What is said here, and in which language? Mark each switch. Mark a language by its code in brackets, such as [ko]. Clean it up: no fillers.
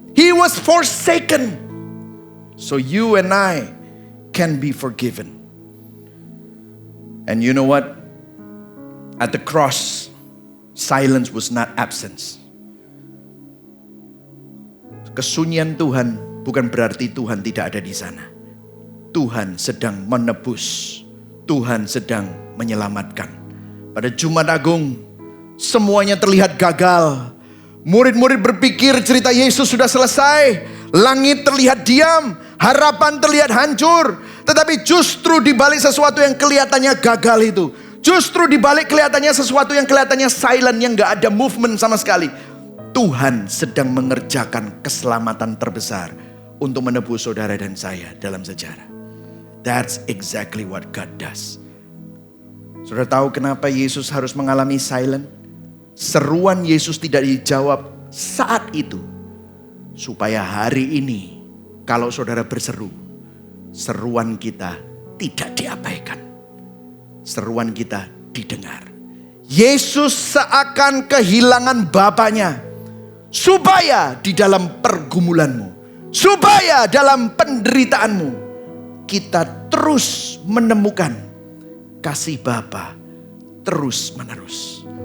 [en] He was forsaken, so you and I can be forgiven. And you know what? At the cross, silence was not absence. [id] Kesunyian Tuhan bukan berarti Tuhan tidak ada di sana. Tuhan sedang menebus. Tuhan sedang menyelamatkan. Pada Jumat Agung, semuanya terlihat gagal. Murid-murid berpikir cerita Yesus sudah selesai. Langit terlihat diam. Harapan terlihat hancur. Tetapi justru di balik sesuatu yang kelihatannya gagal itu, justru di balik kelihatannya sesuatu yang kelihatannya silent, yang gak ada movement sama sekali, Tuhan sedang mengerjakan keselamatan terbesar untuk menebus saudara dan saya dalam sejarah. [en] That's exactly what God does. [id] Saudara tahu kenapa Yesus harus mengalami silent? Seruan Yesus tidak dijawab saat itu, supaya hari ini kalau saudara berseru, seruan kita tidak diabaikan. Seruan kita didengar. Yesus seakan kehilangan Bapaknya, supaya di dalam pergumulanmu, supaya dalam penderitaanmu, kita terus menemukan kasih Bapa terus menerus.